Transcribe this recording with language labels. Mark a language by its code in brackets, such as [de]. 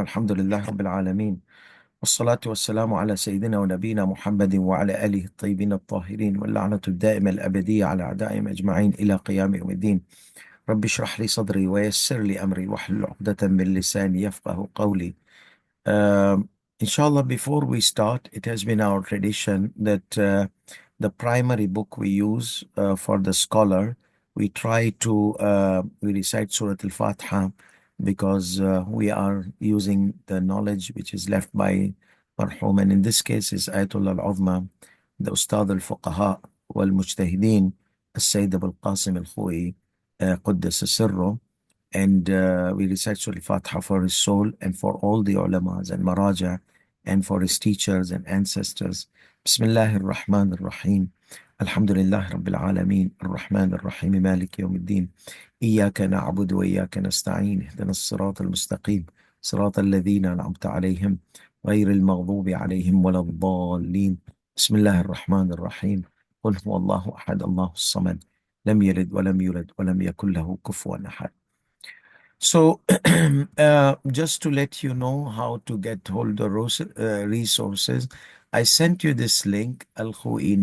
[ar] الحمد لله رب العالمين، والصلاة والسلام على سيدنا ونبينا محمد وعلى آله الطيبين الطاهرين، واللعنة الدائمة الأبدية على أعدائهم أجمعين إلى قيام يوم الدين. رب اشرح لي صدري ويسر لي أمري واحلل عقدة من لساني يفقه قولي. [en] Inshallah, before we start, it has been our tradition that the primary book we use for the scholar, we try to we recite Surah Al-Fatiha because we are using the knowledge which is left by Marhum, and in this case is Ayatollah Al-Uzma, the Ustad Al-Fuqaha wal-Mujtahideen, Al-Sayyid Abul Qasim Al-Khoi, Quddus Sirru. And we recite Surah Al-Fatiha for his soul and for all the ulamas and maraja and for his teachers and ancestors. [ar] Bismillahir Rahmanir Rahim. Alhamdulillah Rabbil Alameen. Ar-Rahman Ar-Rahim. Malik Yawmiddin. إياك نعبد وإياك نستعين. اهدنا الصراط المستقيم صراط الذين أنعمت عليهم غير المغضوب عليهم ولا الضالين. بسم الله الرحمن الرحيم. قل هو الله أحد الله الصمد لم يلد ولم يولد ولم يكن له كفوا أحد. [en] So, just to let you know how to get hold of resources, I sent you this link, alkhoi.net.